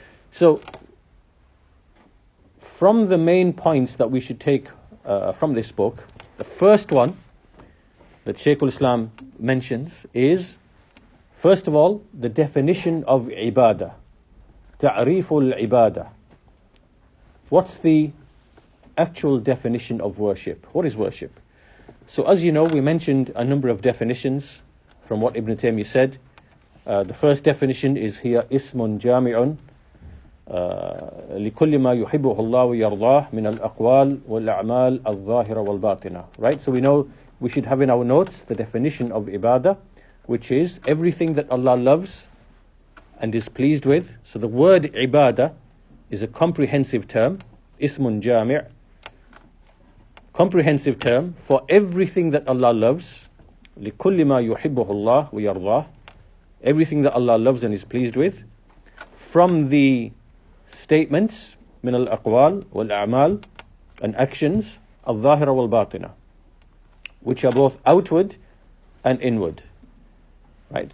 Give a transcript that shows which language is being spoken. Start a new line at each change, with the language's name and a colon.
English: So from the main points that we should take from this book, the first one that Shaykh al-Islam mentions is, first of all, the definition of ibadah.
Arabic: Ta'riful ibadah.
English: What's the actual definition of worship? What is worship? So as you know, we mentioned a number of definitions from what Ibn Taymiyyah said. The first definition is here,
Arabic: ismun jami'un لكل ما يحبه الله ويرضاه من الأقوال والأعمال الظاهرة والباطنة.
English: Right? So we know we should have in our notes the definition of ibadah, which is everything that Allah loves and is pleased with. So the word ibadah is a comprehensive term,
Arabic: ismun jami',
English: comprehensive term for everything that Allah loves,
Arabic: لكل ما يحبه الله ويرضاه,
English: everything that Allah loves and is pleased with, from the statements
Arabic: من الأقوال والأعمال,
English: and actions
Arabic: الظاهرة والباطنة,
English: which are both outward and inward. Right?